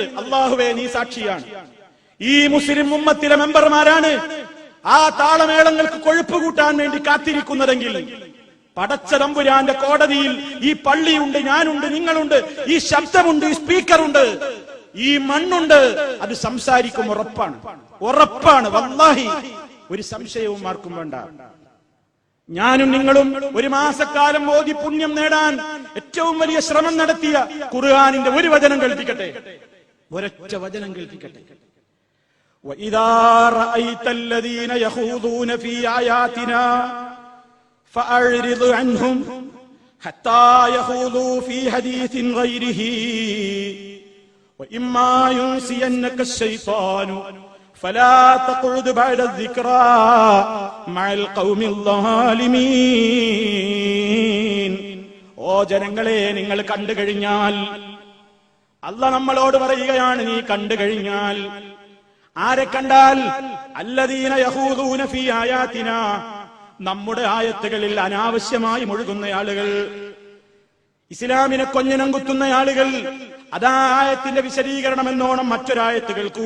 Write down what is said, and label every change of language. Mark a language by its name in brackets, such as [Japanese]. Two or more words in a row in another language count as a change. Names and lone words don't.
[Malayalam] അല്ലാഹുവേ നീ സാക്ഷിയാണ്, ഈ മുസ്ലിം ഉമ്മത്തിലെ മെമ്പർമാരാണ് ആ താളമേളങ്ങൾക്ക് കൊഴുപ്പ് കൂട്ടാൻ വേണ്ടി കാത്തിരിക്കുന്നതെങ്കിൽ പടച്ച തമ്പുരാന്റെ കോടതിയിൽ ഈ പള്ളിയുണ്ട്, ഞാനുണ്ട്, നിങ്ങളുണ്ട്, ഈ ശബ്ദമുണ്ട്, ഈ സ്പീക്കറുണ്ട്, ഈ മണ്ണുണ്ട്, അത് സംസാരിക്കും. ഉറപ്പാണ്, ഉറപ്പാണ്, വല്ലാഹി ഒരു സംശയവും ആർക്കും വേണ്ട. ഞാനും നിങ്ങളും ഒരു മാസക്കാലം ഓതി പുണ്യം നേടാൻ ഏറ്റവും വലിയ ശ്രമം നടത്തിയ ഖുർആനിന്റെ ഒരു വചനം കേൾപ്പിക്കട്ടെ, ഒരൊറ്റ വചനം കേൾപ്പിക്കട്ടെ. [Arabic] وَإِذَا رَأَيْتَ الَّذِينَ يَخُوضُونَ فِي آيَاتِنَا فَأَعْرِضْ عَنْهُمْ حَتَّى يَخُوضُوا فِي حَدِيثٍ غَيْرِهِ وَإِمَّا يُنْسِيَنَّكَ الشَّيْطَانُ فَلَا تَقْعُدْ بَعْدَ الذِّكْرَى مَعَ الْقَوْمِ الظَّالِمِينَ. [Malayalam] ഓ ജനങ്ങളെ, നിങ്ങൾ കണ്ടു കഴിഞ്ഞാൽ, അല്ലാഹ് നമ്മളോട് പറയുകയാണ്, നീ കണ്ടു കഴിഞ്ഞാൽ, ആരെ കണ്ടാൽ? [Arabic] الذين يخوضون في آياتنا, [Malayalam] നമ്മുടെ ആയത്തുകളിൽ അനാവശ്യമായി മുഴുകുന്ന ആളുകൾ, ഇസ്ലാമിനെ കൊഞ്ഞനം കുത്തുന്ന ആളുകൾ, അതാ ആയത്തിന്റെ വിശദീകരണം എന്നോണം മറ്റൊരായത്ത് കേൾക്കൂ.